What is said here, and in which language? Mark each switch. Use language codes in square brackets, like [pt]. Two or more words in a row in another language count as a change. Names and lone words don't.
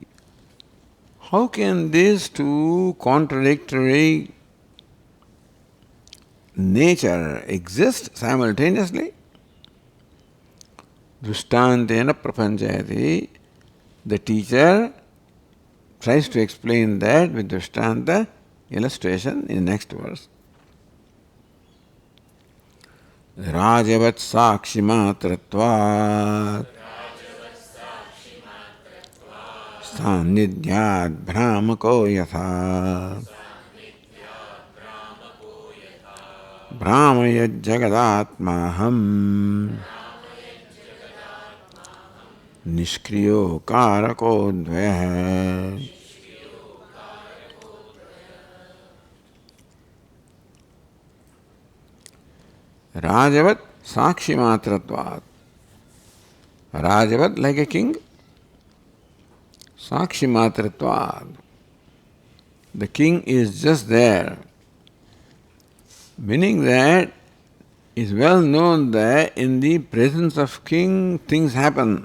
[en] How can these two contradictory nature exist simultaneously? [sa] Dushtantena prapanchayati. [en] The teacher tries to explain that with Drishtanta illustration in the next verse. [sa] Rajavat sakshi matratvat Sannidhyad brahmako yatha Brahmayad jagadatmaham Nishkriyo karako dvaya. Rajavat sakshi matratvat. [en] Rajavat like a king. [sa] Sakshi matritvad. [en] The king is just there. Meaning that it's well known that in the presence of king things happen.